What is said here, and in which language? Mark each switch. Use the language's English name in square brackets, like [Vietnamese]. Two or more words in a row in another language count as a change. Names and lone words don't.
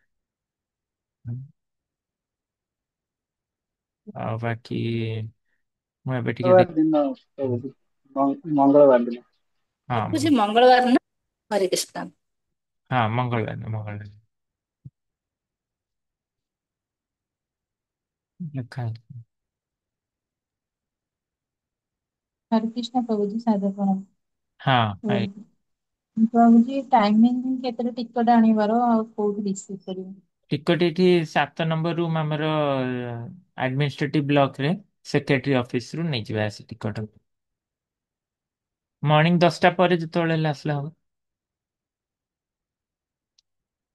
[Odia] ଆଉ ବାକି ମୁଁ ଏବେ ଟିକେ ମଙ୍ଗଳବାର ଦିନ ପ୍ରଭୁ, ମଙ୍ଗଳବାର ଦିନ। ହଁ ଦେଖୁଛି ମଙ୍ଗଳବାର ନା? ହରେ କୃଷ୍ଣ। ହଁ, ମଙ୍ଗଳବାର ମଙ୍ଗଳବାର ଲେଖା ହେଇଛି। [Hindi] हरे कृष्ण प्रभु जी सादर प्रणाम। [Odia] ହଁ, ପ୍ରଭୁ ଜୀ ଟାଇମିଂ କେତେ ଟିକଟ ଆଣିବାର ଆଉ କୋଉଠି ରିସିଭ କରିବୁ? ଟିକଟ ଏଠି 7 ନମ୍ବର ରୁମ୍ ଆମର [English] administrative blockre secretary officeru [Odia] ନେଇଯିବେ ଆସି ଟିକଟ। ମର୍ଣ୍ଣିଂ 10ଟା ପରେ ଯେତେବେଳେ ହେଲେ ଆସିଲେ ହବ ହେଲା। ଆଜ୍ଞା ଆଜ୍ଞା